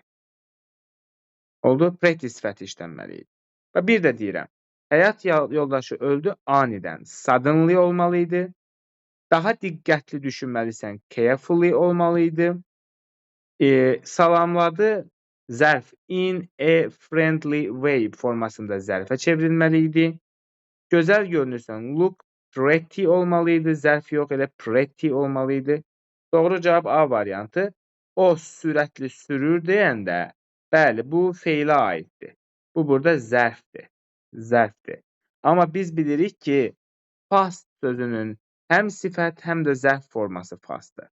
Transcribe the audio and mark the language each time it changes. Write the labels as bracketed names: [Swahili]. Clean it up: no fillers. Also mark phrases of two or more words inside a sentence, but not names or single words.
[Azerbaijani] Oldu? Pretty sifəti işlənməli idi. Və bir də deyirəm, həyat yoldaşı öldü anidən. Suddenly olmalı idi. Daha diqqətli düşünməlisən, carefully olmalı idi. Salamladı zərf [English] in a friendly way [Azerbaijani] formasında zərfə çevrilməli idi. Gözəl görünürsən, [English] look pretty [Azerbaijani] olmalı idi. Zərf yox, elə pretty olmalı idi. Doğru cavab A variantı. O sürətli sürür deyəndə, bəli, bu feilə aiddir. Bu burada zərfdir. Zərfdir. Amma biz bilirik ki, fast sözünün həm sifət, həm də zərf forması fastdır.